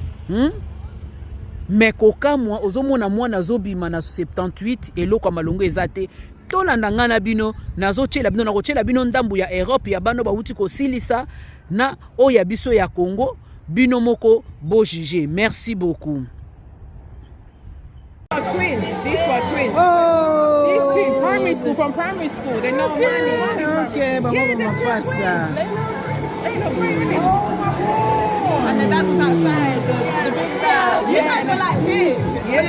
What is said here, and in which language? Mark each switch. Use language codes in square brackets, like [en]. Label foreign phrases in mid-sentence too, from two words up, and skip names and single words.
[ln] mais koka moi ozomona mwana zobima na 78 eloko malongo ezate tolanda ngana bino nazochela bino na kochela bino ndambu ya Europe ya bano bauti kosilisa na oya biso ya Congo bino moko bo juger. [fr] Merci beaucoup. [en] Twins. These two are twins. Oh. These two, primary school, from primary school. They know money. Okay, but yeah, they're twins. Layla, and the dad was outside. The big dad. You guys are like big. Yeah.